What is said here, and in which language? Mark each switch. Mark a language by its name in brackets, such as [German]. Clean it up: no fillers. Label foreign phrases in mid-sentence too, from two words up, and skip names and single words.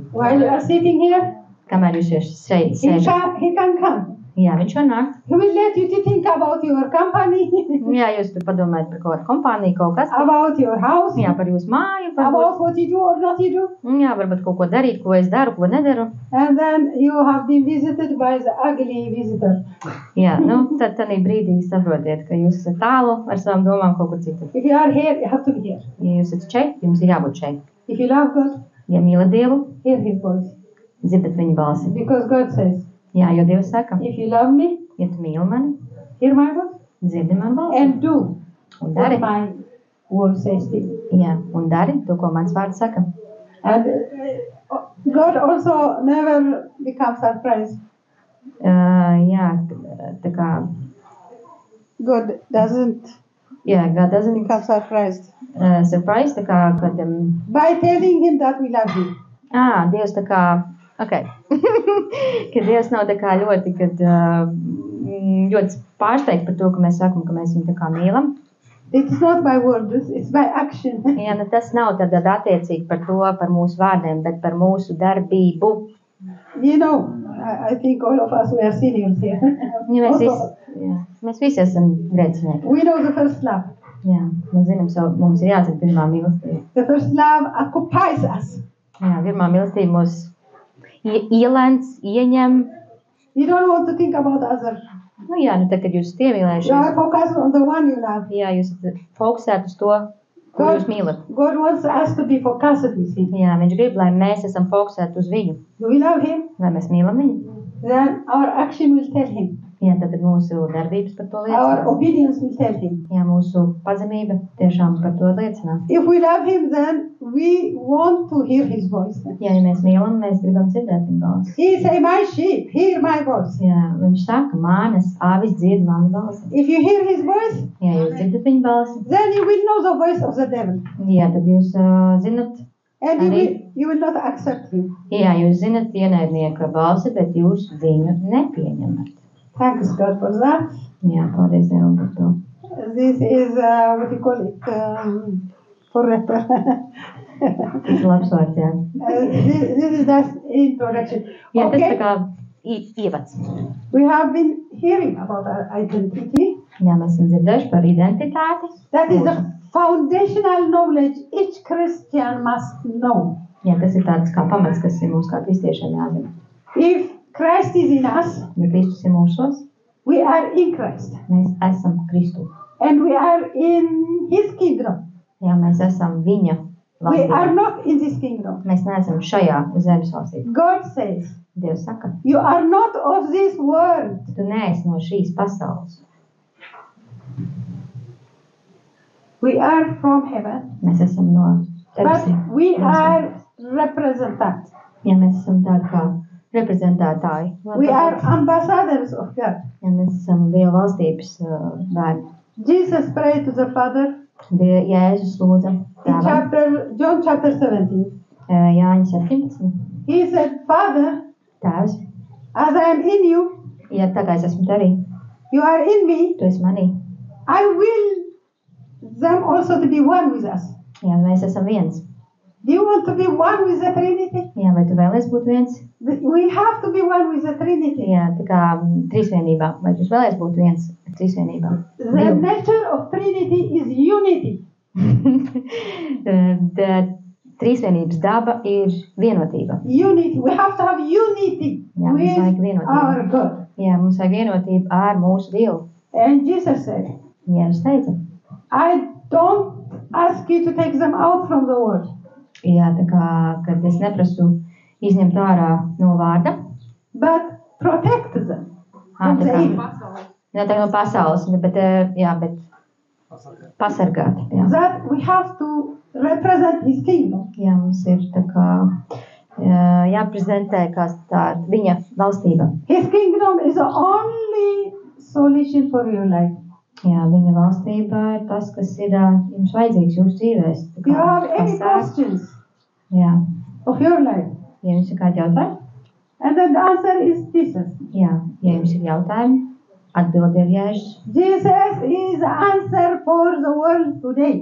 [English] While you are sitting here, [Latvian] Kamēr jūs šeit sēžat. [English] he can come. [Latvian] Jā, viņš var nākt. [English] He will let you to think about your company, [Latvian] Jā, jūs tur padomājat par kaut kādu kompāniju, kaut kas. [English] about your house, [Latvian] Jā, par jūsu māju, varbūt. [English] about what you do or not you do. [Latvian] Jā, varbūt kaut ko darīt, ko es daru, ko nedaru. [English] And then you have been visited by the ugly visitor. [Latvian] Jā, tad tādā brīdī saprotiet, ka jūs esat tālu ar savām domām kaut kur citur. [English] If you are here, you have to be here. [Latvian] Ja jūs esat šeit, jums ir jābūt šeit. [English] If you love God, [Latvian] Ja mīlat Dievu, [English] hear his voice. [Latvian] dzirdat viņa balsi. [English] Because God says, [Latvian] Jā, jo Dievs saka, [English] if you love me, [Latvian] ja tu mīli mani, [English] hear my voice [Latvian] dzirdi manu balsi. [English] and do [Latvian] Un [English] what [Latvian] dari. [English] my word says to you. [Latvian] Jā, un dari to, ko mans vārds saka. [English] And God also never becomes surprised. [Latvian] Jā, tā kā, [English] God doesn't God doesn't become surprised surprise, [Latvian] tā kā, kad, [English] by telling him that we love him. [Latvian] Dievs tā kā, ka Dievs nav tā kā ļoti, ļoti pārsteigts par to, ka mēs sakam, ka mēs viņu tā kā mīlam. [English] It is not by words, it's by action. [Latvian] Jā, tas nav tad attiecīgi par to, par mūsu vārdiem, bet par mūsu darbību. [English] You know, I think all of us, we are seniors here. [Latvian] Ja [English] Also, [Latvian] mēs visi esam grēcinieki. [English] we know the first love. [Latvian] Jā, mēs zinām mums ir jāzina pirmā mīlestība. [English] The first love occupies us. [Latvian] Jā, pirmā mīlestība mūs ielēns, ieņem. [English] You don't want to think about others. [Latvian] Jā, tad, kad jūs esat [English] You are [Latvian] iemīlējušies, [English] focused on the one you love. [Latvian] jā, jūs esat fokusēti uz to, ko jūs mīlat. [English] God wants us to be focused with him. [Latvian] Jā, viņš grib, lai mēs esam fokusēti uz viņu. [English] Do we love him? [Latvian] Vai mēs mīlam viņu? [English] Then our action will tell him. [Latvian] Jā, tad mūsu darbības par to [English] Our [Latvian] liecinās. [English] obedience will tell him. [Latvian] Jā, mūsu pazemība tiešām par to liecinās. [English] If we love him, then we want to hear his voice. [Latvian] Jā, ja mēs mīlam, mēs gribam dzirdēt viņa balsi. [English] He say, my sheep, hear my voice. [Latvian] Jā, viņš saka, mānes āvis dzird manu balsi. [English] If you hear his voice, [Latvian] Jā, jūs dzirdat viņa balsi. [English] then you will know the voice of the devil. [Latvian] Jā, tad jūs zinat, [English] And [Latvian] Ari- [English] you will not accept him. [Latvian] jā, jūs zinat ienaidnieka balsi, bet jūs viņu nepieņemat. [English] Thanks God for that. [Latvian] Jā, paldies Dievam par to. [English] This is, what you call it, forever. [Latvian] Tas ir labs vārds, jā. [English] This is the introduction. [Latvian] Jā, tas tā [English] Okay, [Latvian] kā ievads. [English] we have been hearing about our identity. [Latvian] Jā, mēs esam dzirdējuši par identitāti. [English] That is the foundational knowledge each Christian must know. [Latvian] Jā, tas ir tāds kā pamats, kas ir mums kā kristiešiem jāzina. [English] If Christ is in us, [Latvian] Ja Kristus ir mūsos, [English] we are in Christ. [Latvian] mēs esam Kristu. [English] And we are in his kingdom. [Latvian] Jā, mēs esam viņa [English] We are [Latvian] valstībā. [English] not in this kingdom. [Latvian] Mēs neesam šajā zemes valstī. [English] God says, [Latvian] Dievs saka, [English] you are not of this world. [Latvian] tu neesi no šīs pasaules. [English] We are from heaven. [Latvian] Mēs esam no [English] But we are representatives. [Latvian] Ja, mēs esam tādi kā reprezentētāji. [English] We are ambassadors of God. [Latvian] Ja, mēs esam Dieva valstības bērni. [English] Jesus prayed to the Father [Latvian] Jēzus lūdza [English] in [Latvian] tēvam. [English] John chapter 17. [Latvian] Jāņa 17. [English] He said, Father, [Latvian] Tēvs, [English] as I am in you, [Latvian] ja tā kā es esmu tevī, [English] you are in me, [Latvian] tu esi manī. [English] I will them also to be one with us. [Latvian] Jā, mēs esam viens. [English] Do you want to be one with the Trinity? [Latvian] Jā, vai tu vēlies būt viens? [English] We have to be one with the Trinity. [Latvian] Jā, tā kā trīsvienībā. Vai tu vēlies būt viens trīsvienībā? [English] The nature of Trinity is unity. [Latvian] Trīsvienības daba ir vienotība. [English] Unity. We have to have unity [Latvian] Jā, mums vajag [English] with [Latvian] vienotību. [English] our God. [Latvian] Jā, mums vajag vienotību ar mūsu Dievu. [English] And Jesus said, [Latvian] Jēzus teica. [English] I don't ask you to take them out from the world. [Latvian] Jā, tā kā, kad es neprasu izņemt ārā no vārda. [English] But protect them from [Latvian] Tā [English] the [Latvian] kā, [English] evil. [Latvian] ne tā no pasaules, bet pasargāt. Jā. [English] That we have to represent His kingdom. [Latvian] Jā, mums ir tā kā jāprezentē kā tāda viņa valstība. [English] His kingdom is the only solution for your life. [Latvian] Jā, viņa valstība ir tas, kas ir jums vajadzīgs jūsu dzīvēs. Tā [English] Do you [Latvian] kā [English] have any [Latvian] pasāk. [English] questions [Latvian] Jā, [English] of your life? [Latvian] ja jums ir kādi jautājumi? [English] And then the answer is Jesus. [Latvian] Jā, ja jums ir jautājumi, atbildi ir Jēzus. [English] Jesus is the answer for the world today.